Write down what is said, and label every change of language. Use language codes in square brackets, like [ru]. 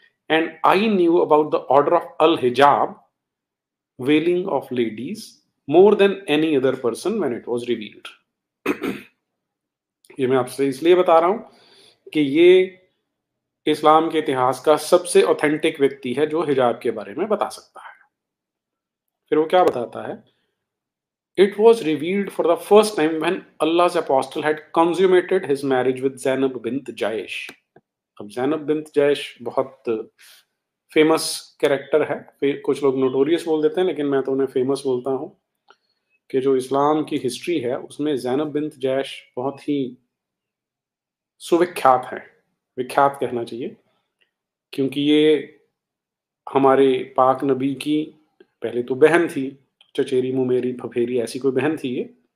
[en] And I knew about the order of al hijab, veiling of ladies, more than any other person when it was revealed. [hi] ये मैं आपसे इसलिए बता रहा हूँ कि ये इस्लाम के इतिहास का सबसे ऑथेंटिक व्यक्ति है जो हिजाब के बारे में बता सकता है। फिर वो क्या बताता है? [en] It was revealed for the first time when Allah's apostle had consummated his marriage with Zainab bint Jaish. [hi] अब ज़ैनब बिन्त जैश बहुत फेमस कैरेक्टर है। कुछ लोग नोटोरियस बोल देते हैं, लेकिन मैं तो उन्हें फेमस बोलता हूँ कि जो इस्लाम की हिस्ट्री है उसमें ज़ैनब बिन्त जैश बहुत ही सुविख्यात है, विख्यात कहना चाहिए, क्योंकि ये हमारे पाक नबी की पहले तो बहन थी, चचेरी मुमेरी फफेरी ऐसी कोई बहन थी ये।